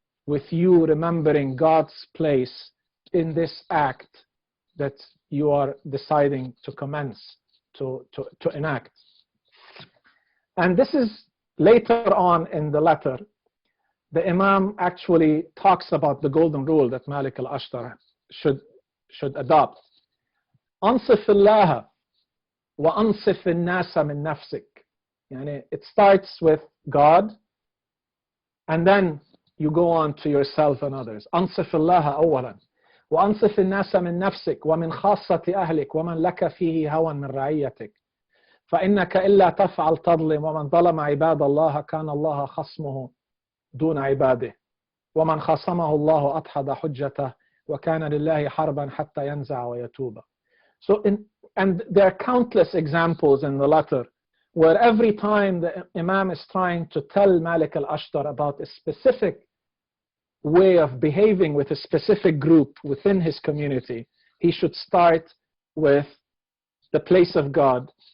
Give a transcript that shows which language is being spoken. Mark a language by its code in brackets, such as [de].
[en] with you remembering God's place in this act that you are deciding to commence, to enact. And this is later on in the letter, the Imam actually talks about the golden rule that Malik al-Ashtar should adopt. [ar] أنصف الله وأنصف الناس من نفسك. [en] يعني it starts with God, and then you go on to yourself and others. [ar] أنصف الله أولا وأنصف الناس من نفسك ومن خاصة أهلك ومن لك فيه هوى من رعيتك فإنك إلا تفعل تظلم ومن ظلم عباد الله كان الله خصمه دون عباده ومن خصمه الله أدحض حجته وكان لله حربا حتى ينزع ويتوب. [en] So and there are countless examples in the letter where every time the Imam is trying to tell Malik al-Ashtar about a specific way of behaving with a specific group within his community, he should start with the place of God.